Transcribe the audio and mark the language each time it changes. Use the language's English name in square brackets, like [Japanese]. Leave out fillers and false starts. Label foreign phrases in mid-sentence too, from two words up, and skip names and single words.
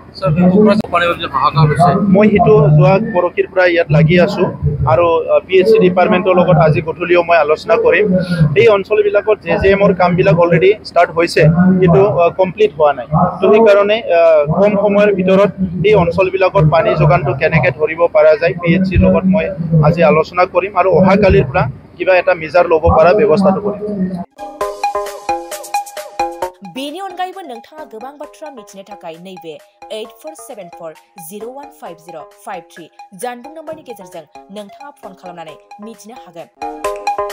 [Assamese] মই সেইটো যোৱা পৰহিৰ পৰা ইয়াত লাগি আছোঁ আৰু PHC ডিপাৰ্টমেণ্টৰ লগত আজি গধূলিও মই আলোচনা কৰিম এই অঞ্চলবিলাকত JJMৰ কামবিলাক [English] already start [Assamese] হৈছে কিন্তু কমপ্লিট হোৱা নাই তো সেইকাৰণে কম সময়ৰ ভিতৰত এই অঞ্চলবিলাকত পানী যোগানটো কেনেকৈ ধৰিব পৰা যায় PHCৰ লগত মই আজি আলোচনা কৰিম আৰু অহাকালিৰ পৰা কিবা এটা মেজাৰ ল'ব পৰা ব্যৱস্থাটো কৰিম [Bodo] बेनि अनगायैबो नोंथाङा गोबां बाथ्रा मिथिनो थाखाय नैबे 8474015053 जानबुं नम्बरनि गेजेरजों नोंथाङा फन खालामनानै मिथिनो हागोन।